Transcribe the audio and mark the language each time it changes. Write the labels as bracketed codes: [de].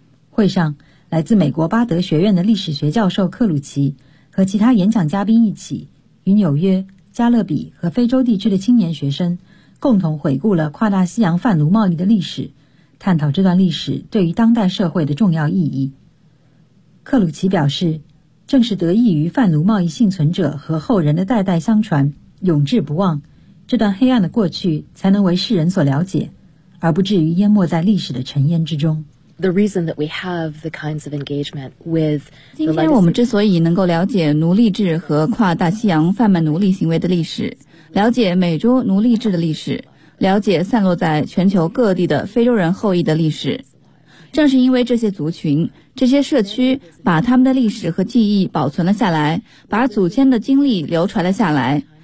[zh] 会上，来自美国巴德学院的历史学教授克鲁奇和其他演讲嘉宾一起，与纽约、加勒比和非洲地区的青年学生共同回顾了跨大西洋贩奴贸易的历史，探讨这段历史对于当代社会的重要意义。克鲁奇表示，正是得益于贩奴贸易幸存者和后人的代代相传，永志不忘，这段黑暗的过去才能为世人所了解，而不至于淹没在历史的尘烟之中。 [en] The reason that we have the kinds of engagement with the legacy. [zh] 今天我们之所以能够了解奴隶制和跨大西洋贩卖奴隶行为的历史，了解美洲奴隶制的历史，了解散落在全球各地的非洲人后裔的历史。正是因为这些族群，这些社区把他们的历史和记忆保存了下来，把祖先的经历流传了下来。